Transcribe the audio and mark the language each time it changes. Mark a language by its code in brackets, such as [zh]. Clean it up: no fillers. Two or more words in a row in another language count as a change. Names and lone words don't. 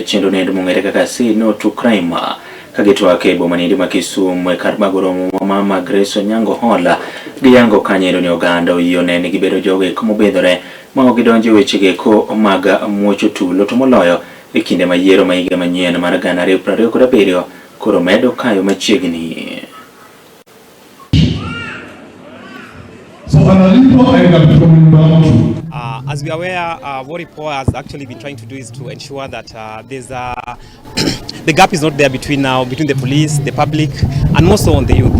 [luo] Chenro nendo mong'ere kaka Say No to Crime ka gitwak e boma nendo ma Kisumu e kar mago romo mama Grace Onyango Hola giyango kanyo ni oganda oyiene ni gibedo jogik mobedhore ma gidonjo wechege mag muocho tulo to moloyo e kinde ma yiero ma higa manyien mar 2027 koro medo kayo machiegni. [en] As we are aware, what IPOA has actually been trying to do is to ensure that the gap is not there between the police, the public, and more so on the youth.